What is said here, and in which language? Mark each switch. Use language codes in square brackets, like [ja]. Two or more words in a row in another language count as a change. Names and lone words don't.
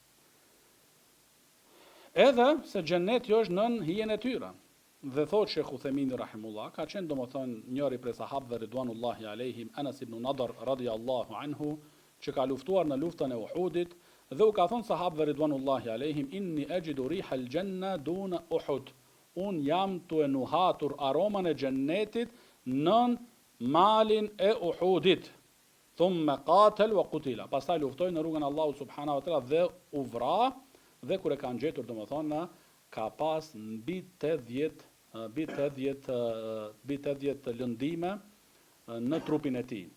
[sq] Edhe se xheneti është nën hijen e tyre. Dhe thot Shekhu Themini rahimullah, ka qenë do më thonë njëri prej sahabëve [ar] رضوان الله عليهم, [sq] Anas ibn Nadr [ar] رضي الله عنه, [sq] që ka luftuar në luftën e Uhudit, dhe u ka thonë sahabëve [ar] رضوان الله عليهم, إني أجد ريح الجنة دون أحد. [sq] Unë jam të nuhatur aroman e xhennetit nën malin e Uhudit. [ar] ثم قاتل وقتل. [sq] Pastaj luftoi në rrugën e Allahut [ar] سبحانه وتعالى [sq] dhe u vra, dhe kur e kanë gjetur do më thonë ka pas mbi 80 lëndime në trupin e tij.